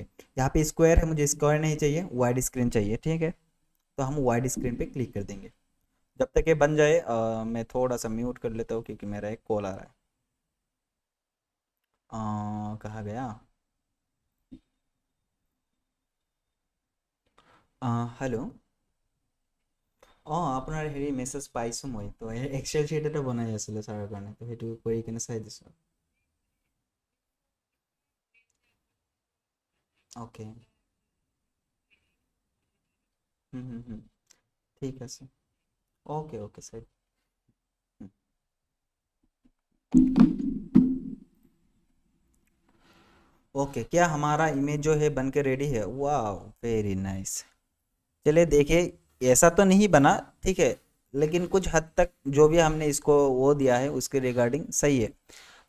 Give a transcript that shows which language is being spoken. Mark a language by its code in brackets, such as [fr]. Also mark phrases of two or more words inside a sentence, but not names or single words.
[hi] यहाँ पे स्क्वायर है, मुझे स्क्वायर नहीं चाहिए, [en] wide screen [hi] चाहिए। ठीक है, तो हम [en] wide screen [hi] पे क्लिक कर देंगे। जब तक ये बन जाए मैं थोड़ा सा म्यूट कर लेता हूँ क्योंकि मेरा एक कॉल आ रहा है। कहाँ गया, हेलो। [as] আপোনাৰ হেৰি মেছেজ পাইছোঁ মই, তো [en] Excel sheet [as] এটা বনাই আছিলোঁ ছাৰৰ কাৰণে, তো সেইটো কৰি কিনে চাই দিছোঁ। অ'কে, ঠিক আছে, [en] okay okay sir. [hi] ओके, क्या हमारा इमेज जो है बन के रेडी है, वाह [en] very nice. [hi] चलिए देखिए ऐसा तो नहीं बना, ठीक है, लेकिन कुछ हद तक जो भी हमने इसको वो दिया है उसके रिगार्डिंग सही है।